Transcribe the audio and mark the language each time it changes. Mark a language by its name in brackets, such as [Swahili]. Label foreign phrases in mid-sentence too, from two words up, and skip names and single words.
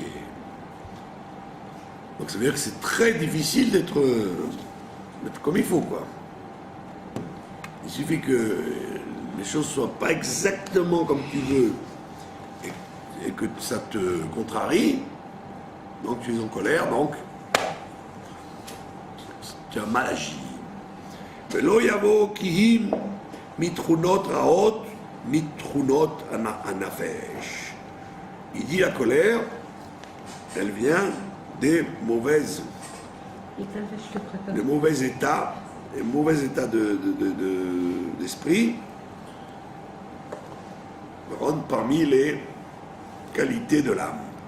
[French] Donc ça veut dire que c'est très difficile d'être comme il faut, quoi. Il suffit que les choses ne soient pas exactement comme tu veux et que ça te contrarie, donc tu es en colère, donc tu as mal agi. [Hebrew] ולא יבוא כי אם מתכונות רעות, מתכונות הנפש. [French] Il dit la colère, elle vient des mauvais états, des mauvais états d'esprit, parmi les qualités de l'âme.